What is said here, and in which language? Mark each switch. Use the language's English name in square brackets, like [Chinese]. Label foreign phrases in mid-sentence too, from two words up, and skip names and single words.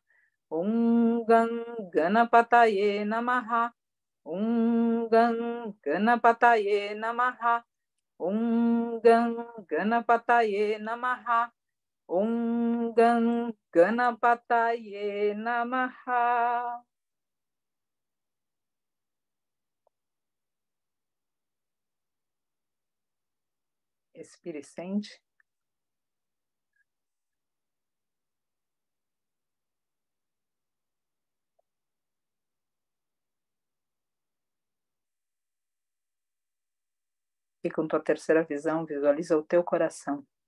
[Sanskrit] ॐ गं गणपतये नमः. ॐ गं गणपतये नमः. ॐ गं गणपतये नमः. ॐ गं गणपतये नमः. [Portuguese] Respire e sente. E com tua terceira visão, visualiza o teu coração.